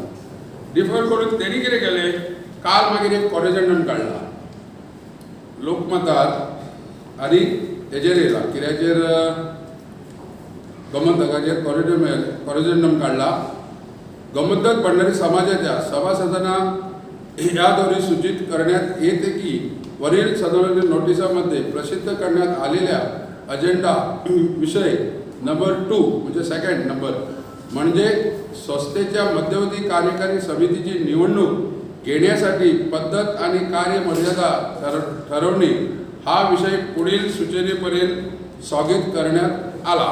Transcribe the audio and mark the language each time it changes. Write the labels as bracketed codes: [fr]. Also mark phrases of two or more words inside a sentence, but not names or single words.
[kok] डिफर करून तेणी कितें केलें, काल मागीर एक कॉरेजंडम काडला लोकमतार आनी हेजेर येयला कित्याचेर गोमंतकाचेर कॉरेजंडम काडला. [mr] गोमंतक भंडारी समाजाच्या सभासदांना याद्वारे सूचित करण्यात येते की वरील सदस्य नोटिसामध्ये प्रसिद्ध करण्यात आलेल्या अजेंडा विषय नंबर 2 म्हणजे [en] second number [mr] म्हणजे संस्थेच्या मध्यवर्ती कार्यकारी समितीची निवडणूक घेण्यासाठी पद्धत आणि कार्यमर्यादा ठरवणे हा विषय पुढील सूचनेपर्यंत स्थगित करण्यात आला.